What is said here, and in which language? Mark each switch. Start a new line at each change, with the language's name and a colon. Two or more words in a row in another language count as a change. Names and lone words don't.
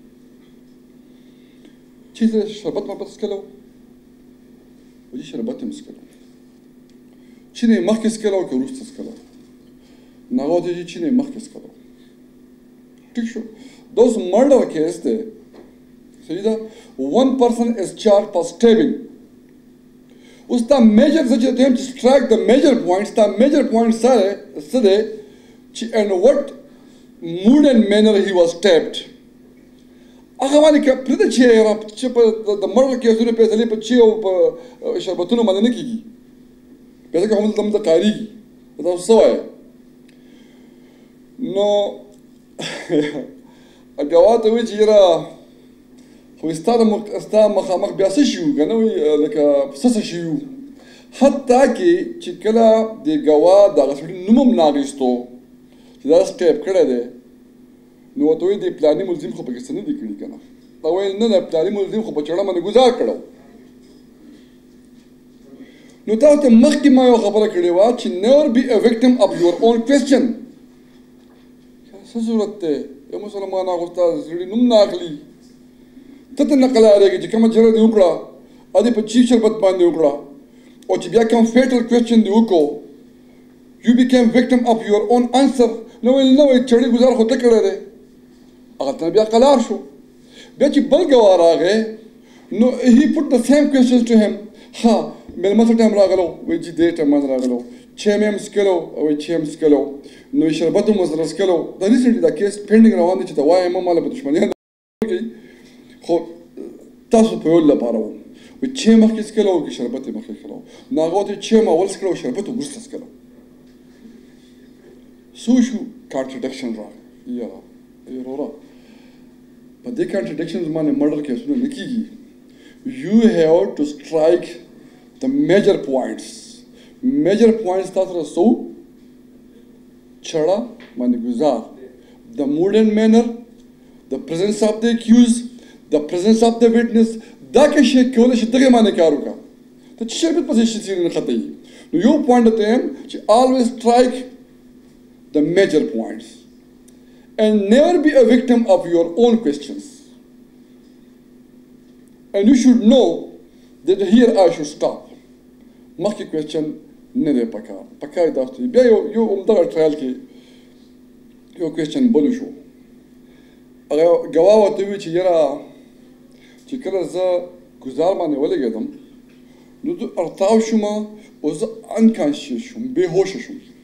Pashto: چې شربت ما پس کلو ودي شربت مسکلو چینه مخکې سکلو که وروسته سکلو نغو ته چې چینه مخکې سکلو ټیک شو
English: those murder case
Pashto: دی صحیح ده
English: one person is charged for stabbing
Pashto: اوس دا میجر زه چې ته چې
English: strike the major points
Pashto: دا
English: major points
Pashto: سره څه دی چې
English: in what mood and manner he was stabbed
Pashto: هغه باندې که پرېږده چې په د مرګ کیسونه فیصلې په چي او په شربتونو باندې نه کېږي بیا ځکه هم دلته کارېږي تاسو څه وایه نو ګواه ته وایي چې یاره خو ستا مخامخ بیا څه شي وو که نه وایي لکه څه شي وو حتی کې چې کله د ګواه دغه سړي نوم هم نه اخیستو چې دا سټیپ کړی دی نو ورته وایي د پلاني ملزم خو پکې څه نه دي کړي که نه دا ویل نه پلاني ملزم خو په چړه باندې ګزار کړی نو تا ورته مخکې ما یوه خبره کړې وه چې
English: never be a victim of your own question
Pashto: څه ضرورت دی یو مسلمان هغه ستا سړي نوم نه اخلي ته ته نه قلاریږي چې کومه جره دې وکړه ا دې په چی شربت باندې وکړه او چې بیا کوم
English: fatal question
Pashto: دې وکړو
English: you became victim of your own answer
Pashto: نو ویل نه وایي چړې ګزار خو ته کړی دی هغه ته بیا قلار شو بیا چې بل ګواه راغی نو
English: he put the same questions to him
Pashto: ها میلمه څه ټایم راغلو وایي چې دې ټایم باندې راغلو چای مې هم څښلو وایي چای هم څښلو نو شربت هم ورسره څښلو دا ریسنټلي دا
English: case pending
Pashto: روان دی چې ته وایم ماله په دښمنیان کوي خو تاسو په یو لپاره وو وایي چای مخکې څښلو که شربت یې مخکې څښلو نو هغه ورته چای مې اول څښلو شربت وروسته څښلو څه شو کانټرډکشن راغی یاره وروره په دې کانټرډکشنز باندې مرډر کیسونه نه کېږي
English: you have to strike the major points
Pashto: تاسو سره څو چړه باندې ګزار
English: the mood and manner the presence of the accused the presence of the witness
Pashto: دا که شی کولی شي دغې باندې کار وکړه ته چې شربت پسې شي څېړنې خطه یي نو یو پوینټ ته یم چې
English: always strike the major points and never be a victim of your own questions. And you should know that here I should stop.
Pashto: مخکې question نه دی پکار پکار تاسو ته بیا یو همدغه ټرایل کې یو question بل شو هغه ګواه ورته وایي چې یاره چې کله زه ګزار باندې ولګېدم نو زه ارتاو شوم او زه انکانشیس شوم بېهوشه شوم